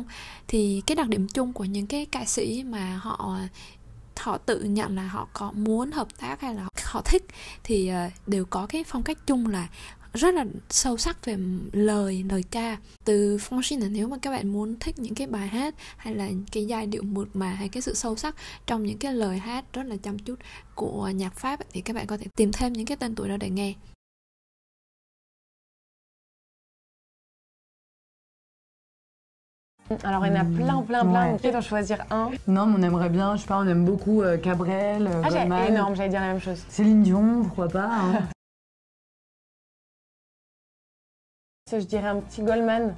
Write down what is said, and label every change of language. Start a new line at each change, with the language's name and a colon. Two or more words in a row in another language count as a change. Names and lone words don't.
Vietnamese: Thì cái đặc điểm chung của những cái ca sĩ mà họ họ tự nhận là họ có muốn hợp tác hay là họ thích thì đều có cái phong cách chung là rất là sâu sắc về lời ca. Từ Francine là nếu mà các bạn muốn thích những cái bài hát hay là cái giai điệu mượt mà hay cái sự sâu sắc trong những cái lời hát rất là chăm chút của nhạc Pháp thì các bạn có thể tìm thêm những cái tên tuổi đó để nghe.
French: Alors il y en a plein. On peut en choisir un. Non, mais on aimerait bien, je sais pas, on aime beaucoup Cabrel, Goldman. Énorme, j'allais dire la même chose. Céline Dion, pourquoi pas. Hein. Je dirais un petit Goldman.